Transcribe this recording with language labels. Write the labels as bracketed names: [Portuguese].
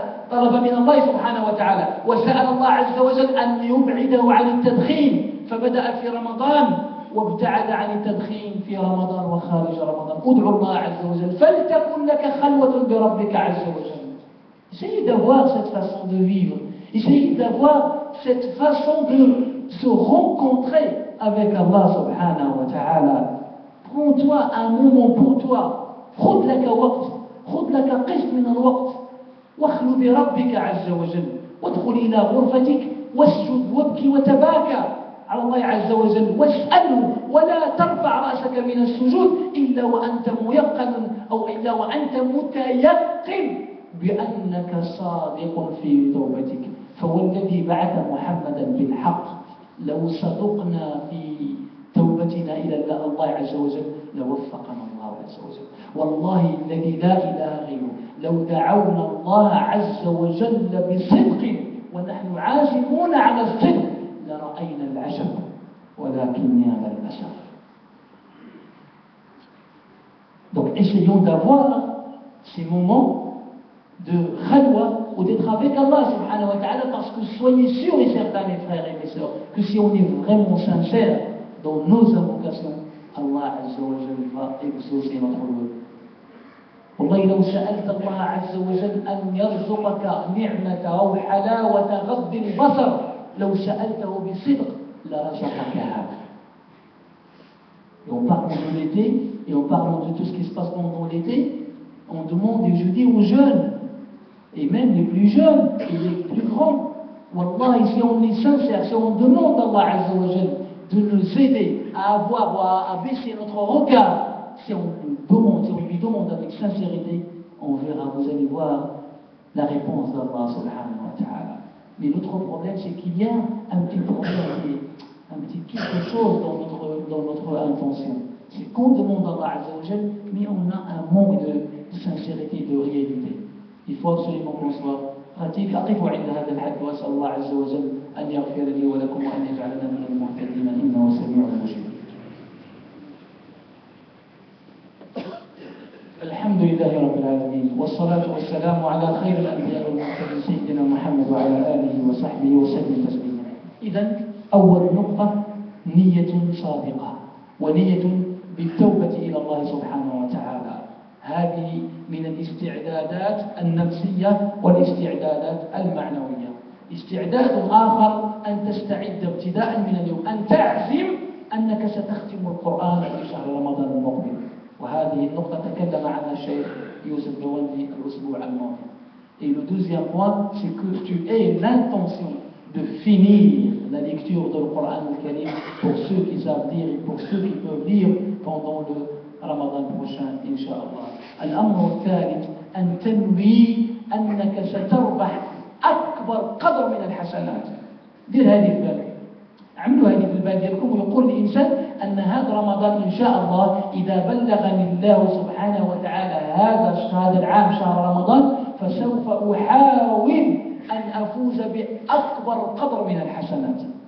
[Arabic] طلب من الله سبحانه وتعالى وسأل الله عز وجل أن يبعده عن التدخين فبدأ في رمضان وابتعد عن التدخين في رمضان وخارج رمضان. ادعو الله عز وجل فلتكن لك خلوة بربك عز وجل. [French] Essayez d'avoir cette façon de vivre, essayez d'avoir cette façon de se rencontrer avec Allah subhanahu wa ta'ala. Prends-toi un moment pour toi, [Arabic] خذ لك وقت، خذ لك قسط من الوقت، واخلو بربك عز وجل، وادخل إلى غرفتك واسجد وابكي وتباكى على الله عز وجل واسأله، ولا ترفع رأسك من السجود إلا وأنت ميقن أو إلا وأنت متيقن بأنك صادق في توبتك. فوالذي بعث محمدا بالحق لو صدقنا في توبتنا إلى الله عز وجل لوفقنا الله عز وجل. والله الذي لا إله غيره لو دعونا الله عز وجل بصدق ونحن عازمون على الصدق لرأينا العجب ولكن يا للأسف. [French] Donc essayons d'avoir ces moments de khalwa ou d'être avec Allah subhanahu wa ta'ala, parce que soyez sûrs et certains mes frères et mes sœurs que si on est vraiment sincère dans nos invocations, Allah azza wa jalla va exaucer notre vœu. [Arabic] والله لو سألت الله عز وجل أن يرزقك نعمة أو حلاوة غض البصر لو سألته بصدق لرزقكها. [French] Et en parlant de l'été et en parlant de tout ce qui se passe pendant l'été, on demande, et je dis aux jeunes, et même les plus jeunes et les plus grands, Wallah, si on est sincère, si on demande à Allah Azza wa Jal de nous aider à avoir ou à baisser notre regard, si on lui demande avec sincérité, on verra, vous allez voir la réponse d'Allah subhanahu wa ta'ala. Mais l'autre problème, c'est qu'il y a un petit problème, un petit quelque chose dans notre intention. C'est qu'on demande à Allah Azza wa Jal, mais on a un manque de sincérité, de réalité. Il faut absolument qu'on soit pratique. [Arabic] أقف عند هذا الحد وأسأل الله عز وجل أن يغفر لي ولكم وأن يجعلنا من المهتدين إنه سميع مجيب. الحمد لله رب العالمين والصلاة والسلام على خير الأنبياء والمرسلين سيدنا محمد وعلى آله وصحبه وسلم تسليما. إذن أول نقطة نية صادقة ونية بالتوبة إلى الله سبحانه وتعالى. هذه من الاستعدادات النفسية والاستعدادات المعنوية. استعداد آخر أن تستعد ابتداء من اليوم، أن تعزم أنك ستختم القرآن في شهر رمضان المقبل. وهذه النقطة تكلم عنها الشيخ يوسف بوندي الأسبوع الماضي. [French] Et le deuxième point, c'est que tu aies l'intention de finir la lecture du Coran al-Karim pour ceux qui savent lire et pour ceux qui peuvent lire pendant le Ramadan prochain, Inch'Allah. [Arabic] الأمر الثالث أن تنوي أنك ستربح أكبر قدر من الحسنات. دير هذه في بالك، عملوا هذه في البال ديالكم، ويقول الإنسان أن هذا رمضان إن شاء الله إذا بلغني الله سبحانه وتعالى هذا العام شهر رمضان فسوف أحاول أن أفوز بأكبر قدر من الحسنات.